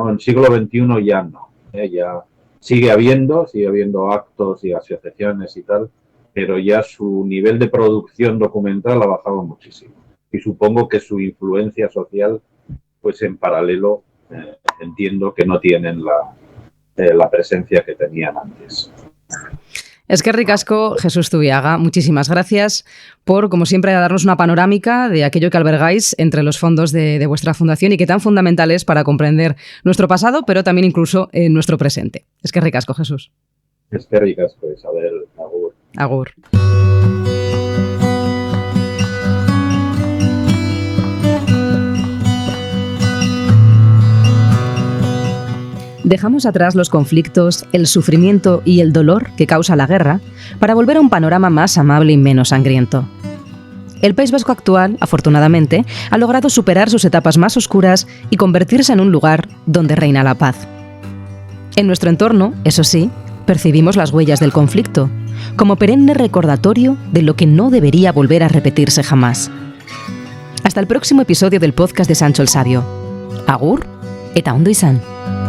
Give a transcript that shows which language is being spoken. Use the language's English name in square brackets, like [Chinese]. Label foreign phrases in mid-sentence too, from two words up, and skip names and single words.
[Spanish] En el siglo XXI ya no, ya sigue habiendo actos y asociaciones y tal, pero ya su nivel de producción documental ha bajado muchísimo. Y supongo que su influencia social, pues en paralelo, entiendo que no tienen la presencia que tenían antes. [Basque] Eskerrik asko, Jesús Zubiaga. [Spanish] Muchísimas gracias por, como siempre, darnos una panorámica de aquello que albergáis entre los fondos de vuestra fundación y que tan fundamental es para comprender nuestro pasado, pero también incluso nuestro presente. [Basque] Eskerrik asko, Jesús. Eskerrik asko, Isabel. Agur. Agur. [Spanish] Dejamos atrás los conflictos, el sufrimiento y el dolor que causa la guerra para volver a un panorama más amable y menos sangriento. El País Vasco actual, afortunadamente, ha logrado superar sus etapas más oscuras y convertirse en un lugar donde reina la paz. En nuestro entorno, eso sí, percibimos las huellas del conflicto, como perenne recordatorio de lo que no debería volver a repetirse jamás. Hasta el próximo episodio del podcast de Sancho el Sabio. [Basque] Agur eta ondo izan.